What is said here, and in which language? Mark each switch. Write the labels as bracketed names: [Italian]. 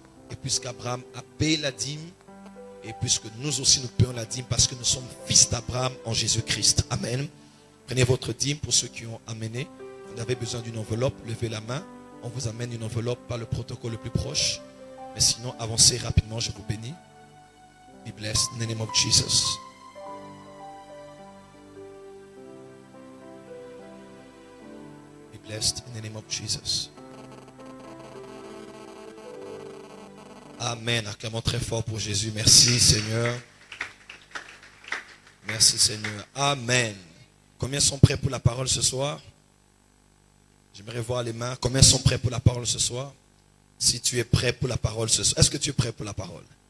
[French] Et puisqu'Abraham a payé la dîme, et puisque nous aussi nous payons la dîme parce que nous sommes fils d'Abraham en Jésus-Christ. Amen. Prenez votre dîme pour ceux qui ont amené. Vous avez besoin d'une enveloppe, levez la main. On vous amène une enveloppe par le protocole le plus proche. Mais sinon, avancez rapidement, je vous bénis. [English] Be blessed in the name of Jesus. Be blessed in the name of Jesus. Amen. [French] Acclamons très fort pour Jésus. Merci Seigneur. Merci Seigneur. Amen. Combien sont prêts pour la parole ce soir? J'aimerais voir les mains. Combien sont prêts pour la parole ce soir? Si tu es prêt pour la parole ce soir. Est-ce que tu es prêt pour la parole?